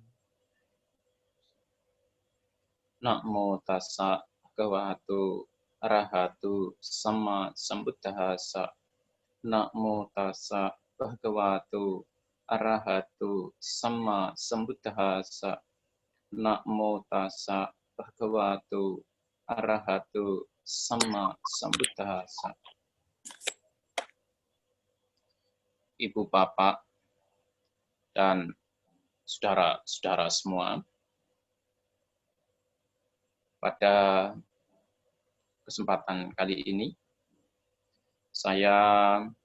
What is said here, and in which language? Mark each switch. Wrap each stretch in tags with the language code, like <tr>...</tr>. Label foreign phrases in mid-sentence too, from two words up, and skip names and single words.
<pi>Namo tassa bhagavato arahatu sama sambuddhassa. Namo tassa bhagavato arahatu sama sambuddhassa. Namo tassa bhagavato arahatu sama sambuddhassa.</pi> <id>Ibu bapak dan saudara-saudara semua, pada kesempatan kali ini saya</id>